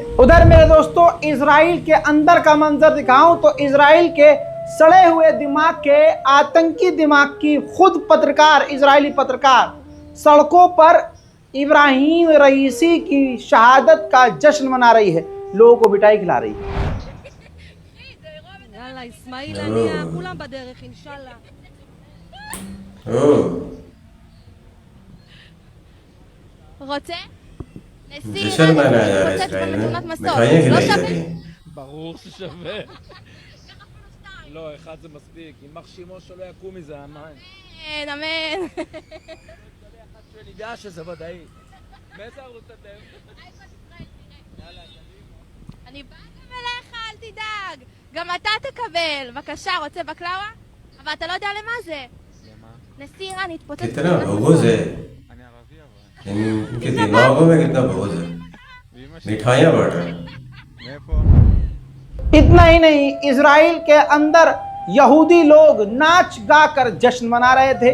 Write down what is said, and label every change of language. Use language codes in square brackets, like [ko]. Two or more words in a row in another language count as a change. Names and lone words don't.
[hi] उधर मेरे दोस्तों इजराइल के अंदर का मंजर दिखाऊं तो इजराइल के सड़े हुए दिमाग के, आतंकी दिमाग की खुद पत्रकार, इजरायली पत्रकार सड़कों पर इब्राहिम रईसी की शहादत का जश्न मना रही है, लोगों को मिठाई खिला रही है। [he] יאללה, אסמאעיל הנייה, כולם בדרך, אינשאללה. רוצה? נשיא [hi] जश्न मनाया जा रहा है [he] התפוצץ [hi] इसराइल [he] בתאונת [hi] में, [he] מסוק. [hi] मिठाइयाँ [he] לא [hi] खिलाई जा [he] שווה? [hi] रही हैं। [he] ברור ששווה. לא, אחד זה מספיק. יימח שמו שלא יקום מזה, אמן. אמן, אמן. אחד שואל ידיעה שזה ודאי. מאיזה ערוץ אתם? אני באה גם אליך, אל תדאג. גם אתה תקבל. בבקשה, רוצה בקלאווה? אבל אתה לא יודע למה זה. למה? נשיא איראן התפוצץ [hi] कितना भगोज है, [he] אני ערבי אבל. [hi] इनके दिमागों में कितना भगोज है। मिठाइयाँ बढ़ रही हैं। [he] מאיפה? [hi] इतना ही नहीं, इजराइल के अंदर यहूदी लोग नाच गा कर जश्न मना रहे थे।